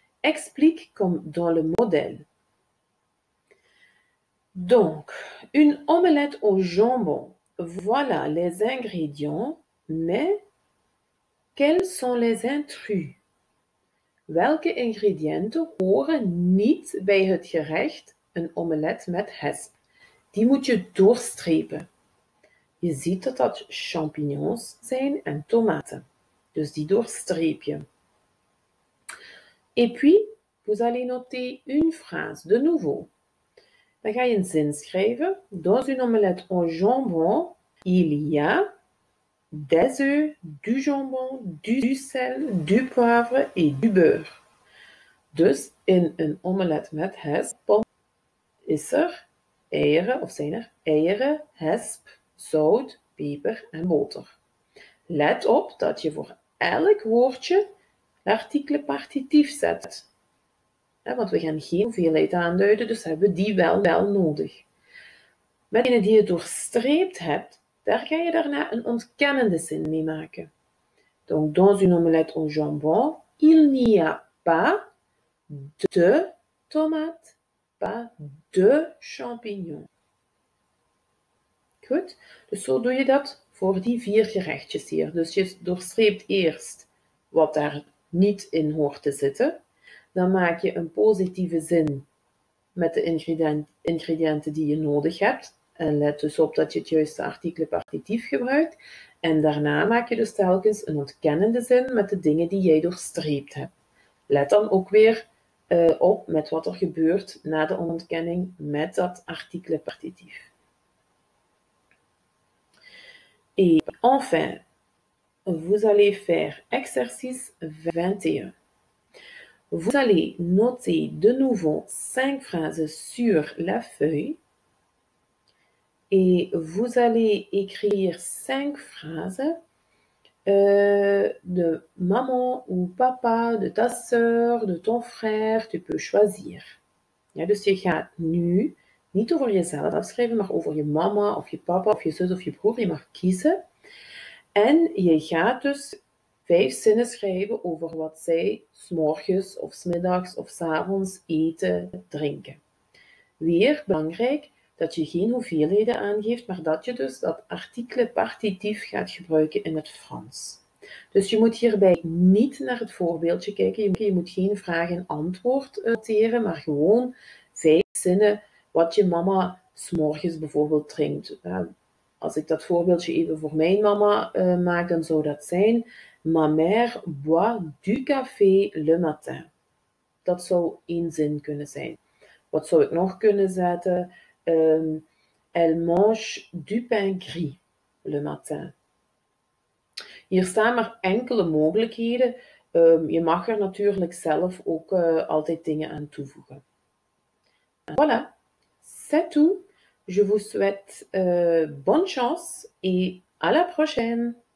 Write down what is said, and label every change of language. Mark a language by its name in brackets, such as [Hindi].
[French] Explique comme dans le modèle. Donc, une omelette au jambon. Voilà les ingrédients, mais quels sont les intrus? [Dutch] Welke ingrediënten horen niet bij het gerecht een omelet met hesp? Die moet je doorstrepen. Je ziet dat dat champignons zijn en tomaten. Dus die doorstreep je. [French] Et puis, vous allez noter une phrase, de nouveau. [Dutch] Dan ga je een zin schrijven. [French] Dans une omelette au jambon, il y a des œufs, du jambon, du sel, du poivre et du beurre. [Dutch] Dus in een omelet met hesp is er eieren, of zijn er eieren, hesp, zout, peper en boter. Let op dat je voor elk woordje l'article partitief zet. Want we gaan geen hoeveelheid aanduiden, dus hebben we die wel nodig. Met degene die je doorstreept hebt, daar ga je daarna een ontkennende zin mee maken. [French] Donc, dans une omelette au jambon, il n'y a pas de tomates, pas de champignons. [Dutch] Goed, dus zo doe je dat voor die 4 gerechtjes hier. Dus je doorstreept eerst wat daar niet in hoort te zitten. Dan maak je een positieve zin met de ingrediënten die je nodig hebt. En let dus op dat je het juiste artikel partitief gebruikt. En daarna maak je dus telkens een ontkennende zin met de dingen die jij doorstreept hebt. Let dan ook weer op met wat er gebeurt na de ontkenning met dat artikel partitief. [French] Et enfin, vous allez faire exercice 21. Vous allez noter de nouveau 5 phrases sur la feuille et vous allez écrire 5 phrases de maman ou papa, de ta sœur, de ton frère, tu peux choisir. [Dutch] Ja, dus je gaat nu niet over jezelf afschrijven, maar over je mama of je papa of je zus of je broer. Je mag kiezen. En je gaat dus 5 zinnen schrijven over wat zij 's morgens of 's middags of 's avonds eten, drinken. Weer belangrijk dat je geen hoeveelheden aangeeft, maar dat je dus dat artikel partitief gaat gebruiken in het Frans. Dus je moet hierbij niet naar het voorbeeldje kijken. Je moet geen vraag en antwoord noteren, maar gewoon 5 zinnen wat je mama 's morgens bijvoorbeeld drinkt. Als ik dat voorbeeldje even voor mijn mama maak, dan zou dat zijn: [French] Ma mère boit du café le matin. [Dutch] Dat zou 1 zin kunnen zijn. Wat zou ik nog kunnen zetten? [French] Elle mange du pain gris le matin. [Dutch] Hier staan maar enkele mogelijkheden. Je mag er natuurlijk zelf ook altijd dingen aan toevoegen. [French] Voilà, c'est tout. Je vous souhaite bonne chance et à la prochaine.